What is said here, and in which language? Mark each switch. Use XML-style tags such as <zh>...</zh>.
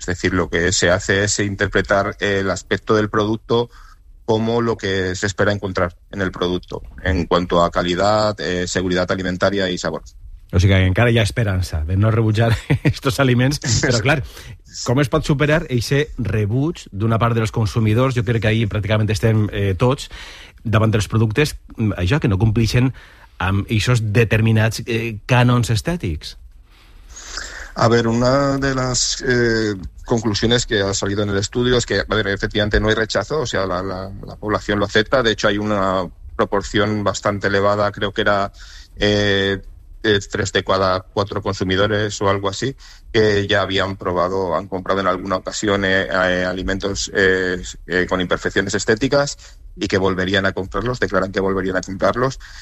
<es>Es decir, lo que se hace es interpretar el aspecto del producto como lo que se espera encontrar en el producto, en cuanto a calidad, seguridad alimentaria y sabor. O sea, que</es> <ca>encara</ca> <es>hay esperanza de no</es> <ca>rebutjar</ca> <es>estos alimentos, pero claro, ¿cómo</es> <ca>es pot</ca> <es>superar ese</es> <ca>rebuig</ca> <es>de una part de los</es> <ca>consumidors?</ca> <es>Yo creo que ahí prácticamente</es> <ca>estem tots davant dels productes, això, que no compleixen amb</ca> <es>esos</es> <ca>determinats cànons estètics.</ca> <es>A ver, una de las conclusiones que ha salido en el estudio es que, a ver, efectivamente no hay rechazo, o sea, la población lo acepta. De hecho, hay una proporción bastante elevada, creo que era 3 de cada 4 consumidores o algo así, que ya habían probado, han comprado en alguna ocasión alimentos con imperfecciones estéticas y que volverían a comprarlos, declaran que volverían a comprarlos.</es>